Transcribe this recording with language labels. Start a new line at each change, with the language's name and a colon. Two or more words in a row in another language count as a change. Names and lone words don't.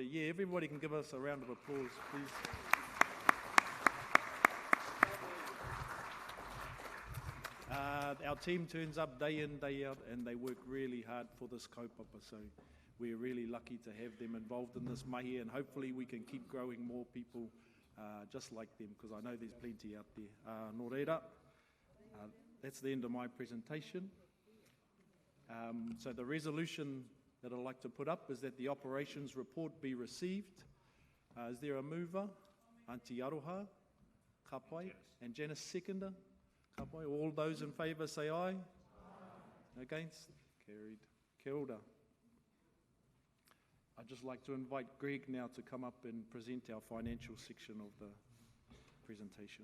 English: Yeah, everybody can give us a round of applause, please. Our team turns up day in, day out, and they work really hard for this kaupapa, so we're really lucky to have them involved in this mahi, and hopefully we can keep growing more people just like them, because I know there's plenty out there.
Māori: Nō reira,
English: that's the end of my presentation. So the resolution that I'd like to put up is that the operations report be received. Is there a mover? Auntie Aroha, Kapai, and Janice seconder. Kapai, all those in favour say aye. Aye. Against? Carried.
Māori: Kia ora.
English: I'd just like to invite Greg now to come up and present our financial section of the presentation.